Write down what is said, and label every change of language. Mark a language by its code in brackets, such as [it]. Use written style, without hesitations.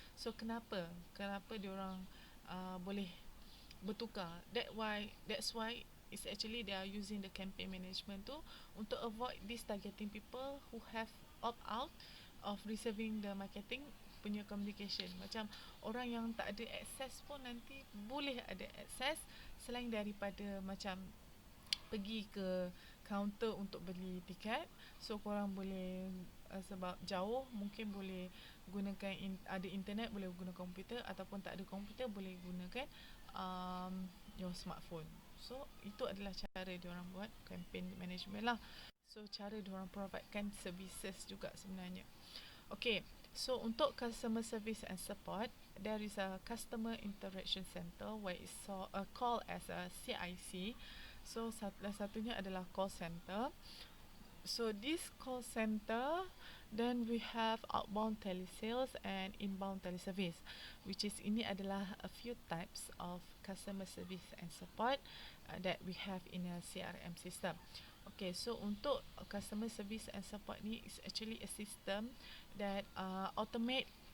[ms] So kenapa diorang boleh bertukar? [en] That's why it's actually they are using the campaign management tu [ms] untuk avoid [en] this targeting people who have opt out of receiving the marketing punya communication. [ms] Macam orang yang tak ada access pun nanti boleh ada access, selain daripada macam pergi ke counter untuk beli tiket. So korang boleh sebab jauh mungkin boleh gunakan ada internet, boleh guna komputer, ataupun tak ada komputer boleh gunakan [en] your smartphone. [ms] So itu adalah cara diorang buat campaign management lah. So cara diorang providekan services juga sebenarnya. [en] Okay, so untuk customer service and support, there is a customer interaction center where it's called as a CIC. [ms] So salah satunya adalah call center. [en] So this call center, then we have outbound telesales and inbound teleservice, which is [ms] ini adalah [en] a few types of customer service and support that we have in a CRM system. Okay, so untuk customer service and support ni is actually a system that automate